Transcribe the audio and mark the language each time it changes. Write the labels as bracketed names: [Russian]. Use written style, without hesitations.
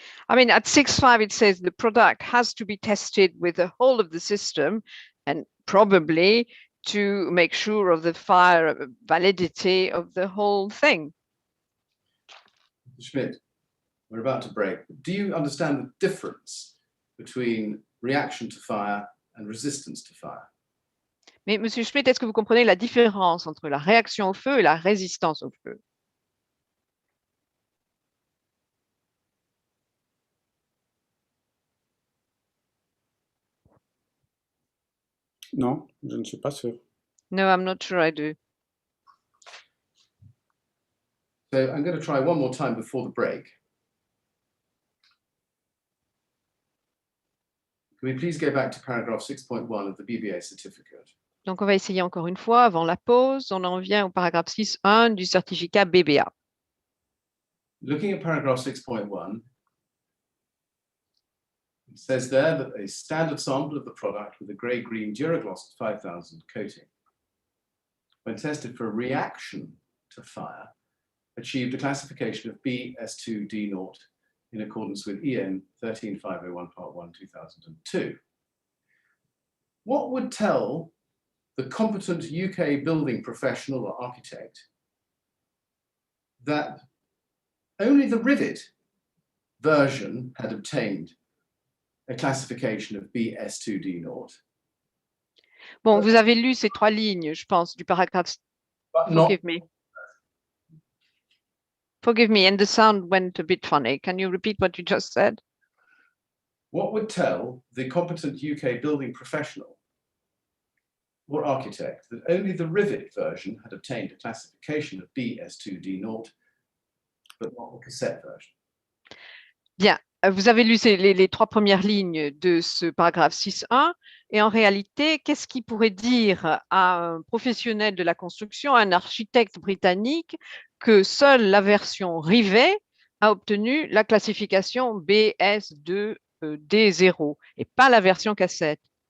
[English] I mean, at 6.5, it says the product has to be tested with the whole of the system and probably to make sure of the fire validity of the whole thing. Mr. Schmidt, we're about to break. Do you understand the difference between reaction to fire and resistance to fire? [French] Mais Monsieur Schmidt, est-ce que vous comprenez la différence entre la réaction au feu et la résistance au feu? Non, je ne suis pas sûr. [English] No, I'm not sure I do. So I'm going to try one more time before the break. Can we please go back to paragraph 6.1 of the BBA certificate? [French] Donc, on va essayer encore une fois avant la pause. On en vient au paragraphe 6.1 du certificat BBA. [English] Looking at paragraph 6.1, it says there that a standard sample of the product with a grey-green Duragloss 5000 coating, when tested for a reaction to fire, achieved a classification of BS2D0 in accordance with EN 13501 Part 1 2002. What would tell the competent UK building professional or architect that only the Rivet version had obtained a classification of BS2D0? [French] Bon, vous avez lu ces trois lignes, je pense, du paragraphe. [English] But not Forgive me. Forgive me, and the sound went a bit funny. Can you repeat what you just said? what would tell the competent UK building professional or architect that only the Rivet version had obtained a classification of BS2D0, but not the cassette version? [French] Bien, vous avez lu les trois premières lignes de ce paragraphe 6.1 et en réalité, qu'est-ce qui pourrait dire à un professionnel de la construction, à un architecte britannique, que seule la version Rivet a obtenu la classification BS2D0 et pas la version cassette?